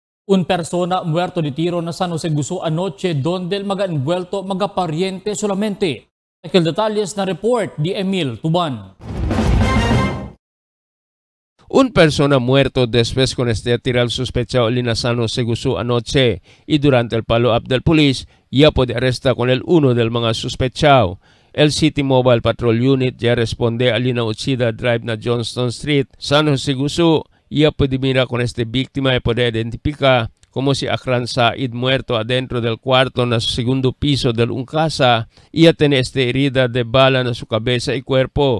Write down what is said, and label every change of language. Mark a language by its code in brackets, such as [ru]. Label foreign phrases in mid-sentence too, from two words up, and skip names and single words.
[cbk] Un persona muerto de tiro na San Jose Gusu anoche donde el mga envuelto mga pariente solamente. Aquel detalles na report di Emil Tuban. Un persona muerto después con este tirar sospechado en San Jose Gusu anoche y durante el follow-up del polis ya puede arrestar con el uno del mga sospechado. El City Mobile Patrol Unit ya responde a Lina Uchida Drive na Johnston Street, San Jose Gusu. Ya puede mirar con este víctima y puede identificar como si Akran Said muerto adentro del cuarto na segundo piso de una casa y ya tiene esta herida de bala na su cabeza y cuerpo.